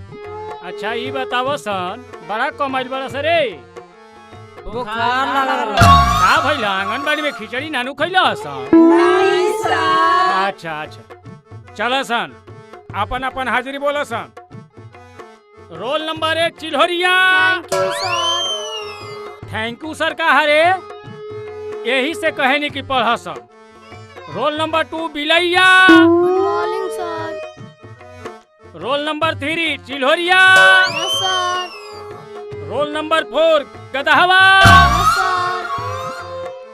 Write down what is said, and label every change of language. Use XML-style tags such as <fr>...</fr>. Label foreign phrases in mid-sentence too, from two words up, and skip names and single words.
<bho>अच्छा ये बताओ सन, बड़ा कमाई बड़ा सर रे। बुखार लगल का भइला? आंगनबाड़ी में खिचड़ी नानू खइला सन? नहीं सर। अच्छा चलो सन, अपन अपन हाजिरी बोलो सन।</bho> <en>roll number 1 चिल्होरिया। thank you sir. thank you sir</en> <bho>का हरे, यही से कहनी कि पढ़ सन।</bho> <en>roll number 2 बिलैया। good morning sir. roll number 3 चिल्होरिया। yes sir. roll number 4 गदहवा। yes sir.</en>